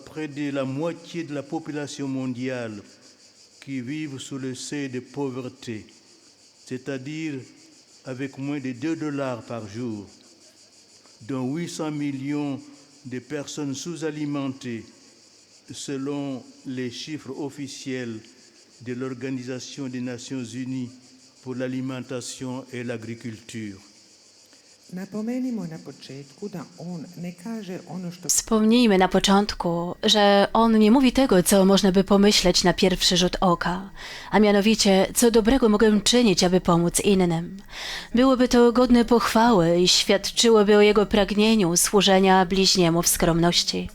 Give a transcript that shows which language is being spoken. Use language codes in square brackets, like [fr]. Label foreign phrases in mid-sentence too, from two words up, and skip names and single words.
[fr] près de la moitié de la population mondiale, qui vivent sous le seuil de pauvreté, c'est-à-dire avec moins de $2 par jour, dont 800 millions de personnes sous-alimentées, selon les chiffres officiels de l'Organisation des Nations Unies pour l'alimentation et l'agriculture. [hr] Napomenimo na početku da on ne kaže ono što [pl] Wspomnijmy na początku, że on nie mówi tego, co można by pomyśleć na pierwszy rzut oka, a mianowicie, co dobrego mogę czynić, aby pomóc innym. Byłoby to godne pochwały i świadczyłoby o jego pragnieniu służenia bliźniemu w skromności.